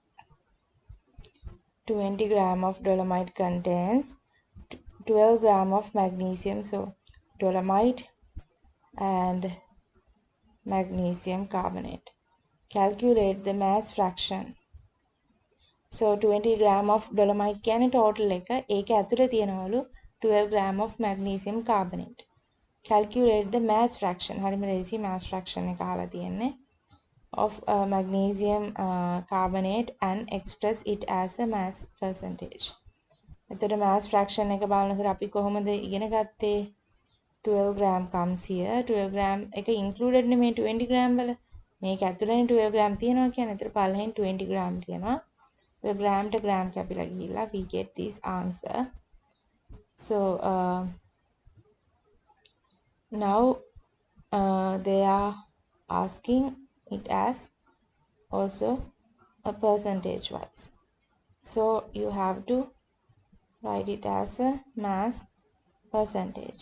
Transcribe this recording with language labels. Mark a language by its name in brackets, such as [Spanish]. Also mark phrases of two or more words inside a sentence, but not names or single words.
[English] 20 gram of dolomite contains 12 gram of magnesium. So dolomite and magnesium carbonate. Calculate the mass fraction. So 20 gram of dolomite [Sinhala] කියන්නේ total එක. ඒක ඇතුලේ තියෙනවලු [English] 12 gram of magnesium carbonate. Calculate the mass fraction. [Sinhala] හරිම ලේසි [English] mass fraction [Sinhala] එක අහලා තියෙන්නේ. [English] Of magnesium carbonate and express it as a mass percentage. [Sinhala] එතකොට [English] mass fraction [Sinhala] එක බලනකොට අපි කොහොමද ඉගෙන ගත්තේ? [English] 12 gram comes here. [Sinhala] 12 gram එක included නේ මේ 20 gram වල. මේක ඇතුළේනේ 12 gram තියෙනවා කියන්නේ. ඒතර පළවෙනි 20 gram තියෙනවා. So [English] gram to gram [Sinhala] කැපිලා ගිහිල්ලා [English] we get this answer. So now they are asking it as also a percentage wise. So you have to write it as a mass percentage.